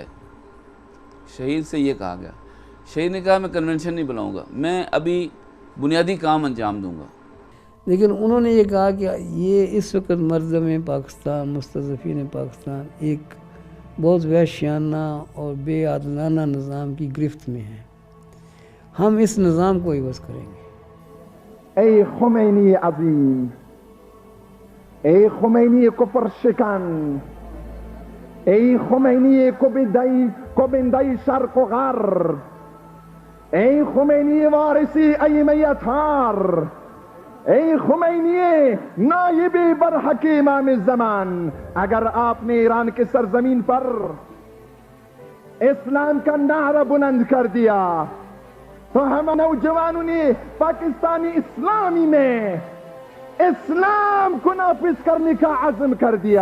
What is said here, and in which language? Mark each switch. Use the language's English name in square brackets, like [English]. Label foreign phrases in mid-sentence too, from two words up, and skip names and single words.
[Urdu] شہید سے یہ کہا گیا، شہید نے کہا میں کنونشن نہیں بلاؤں گا، میں ابھی بنیادی کام انجام دوں گا۔ لیکن انہوں نے یہ کہا کہ یہ اس وقت [Persian] مردم پاکستان، [Urdu] مستضعفین پاکستان ایک بہت وحشیانہ اور بے عادلانہ نظام کی گرفت میں ہے، ہم اس نظام کو عوض کریں گے۔ [Persian] ای خمینی عظیم، ای خمینی کفر شکن، ای خمینی کبندائی شرق و غرب، ای خمینی وارثی ایمه اطهار، ای خمینی نائب برحق امام زمان، [Urdu] اگر آپ نے ایران کے سرزمین پر اسلام کا نعرہ بلند کر دیا تو ہم نوجوانوں نے پاکستانی اسلامی میں اسلام کو نافذ کرنے کا عزم کر دیا۔